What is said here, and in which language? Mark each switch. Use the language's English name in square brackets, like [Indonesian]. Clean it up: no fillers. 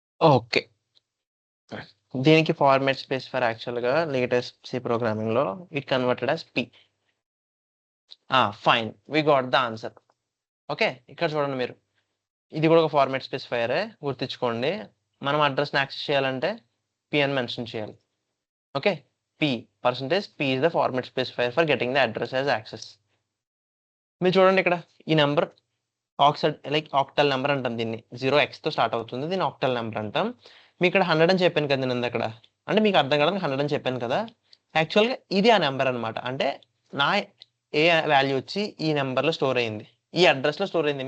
[Telugu] Okay. దీనికి format specifier యాక్చువల్గా latest C ప్రోగ్రామింగ్లో [English] It converted as P. Fine, we got the answer. Okay, [Telugu] ఇక్కడ చూడండి మీరు. ఇది కూడా ఒక ఫార్మాట్ స్పెసిఫైయరే, గుర్తించుకోండి. మనం అడ్రస్ని యాక్సెస్ చేయాలంటే పి అని మెన్షన్ చేయాలి. [English] Okay, P %p is the format specifier for getting the address as access. [Telugu] మీరు చూడండి ఇక్కడ ఈ నెంబర్ ఆక్టల్ నెంబర్ అంటాం దీన్ని. 0x తో స్టార్ట్ అవుతుంది. దీన్ని ఆక్టల్ నెంబర్ అంటాం. మీకు ఇక్కడ 100 అని చెప్పాను కదా నేను అక్కడ. అంటే మీకు అర్థం కావడానికి 100 అని చెప్పాను కదా. యాక్చువల్గా ఇది ఆ నెంబర్ అనమాట. అంటే నా ఏ వాల్యూ వచ్చి ఈ నెంబర్లో స్టోర్ అయింది, ఈ అడ్రస్లో స్టోర్ అయింది.